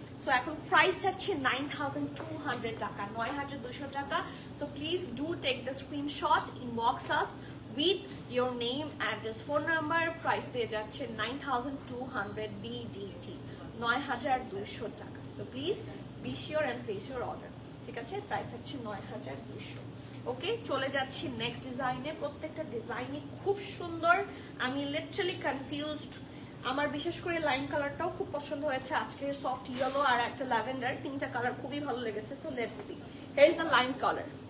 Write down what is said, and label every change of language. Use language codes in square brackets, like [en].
[bn] So এখন price আছে 9,200 টাকা, 9,200 টাকা। [en] So please do take the screenshot, inbox us with your name, address, phone number. [bn] Price পেয়ে যাচ্ছে 9,200 BDT, 9,200 টাকা। [en] So please be sure and place your order, [bn] ঠিক আছে? প্রাইস হচ্ছে 9,200। ওকে, চলে যাচ্ছি নেক্সট ডিজাইনে। প্রত্যেকটা ডিজাইনই খুব সুন্দর, আমি লিটারালি কনফিউজড। আমার বিশেষ করে লাইম কালারটাও খুব পছন্দ হয়েছে, আজকের সফট ইয়েলো আর একটা ল্যাভেন্ডার, তিনটা কালার খুবই ভালো লেগেছে। [en] So let's see, here is the lime colour.